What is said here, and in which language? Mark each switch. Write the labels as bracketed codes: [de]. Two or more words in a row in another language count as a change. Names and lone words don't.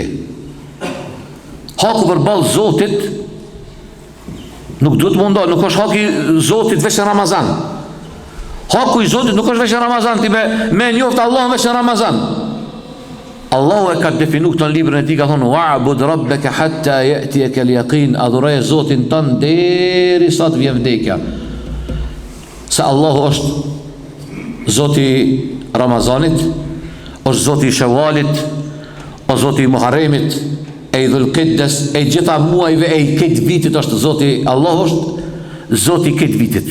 [sq] Haku për balë Zotit, nuk duhet mundon, nuk është haki Zotit veç në Ramazan. Haku i Zotit nuk është veç në Ramazan, ti me njoftë Allah veç në Ramazan. Allahu e ka definu këtë në librën e ti, ka thonë, [ar] واعبد ربك حتى يأتيك اليقين, [sq] adhuroj Zotin tënë deri sa të vjen vdekja. Se Allahu është Zoti Ramazanit, është Zoti Shawalit, o Zoti Muharremit, e i Dhulqiddes, e i gjitha muajve, e i këtë vitit është Zoti, Allahu është Zoti këtë vitit.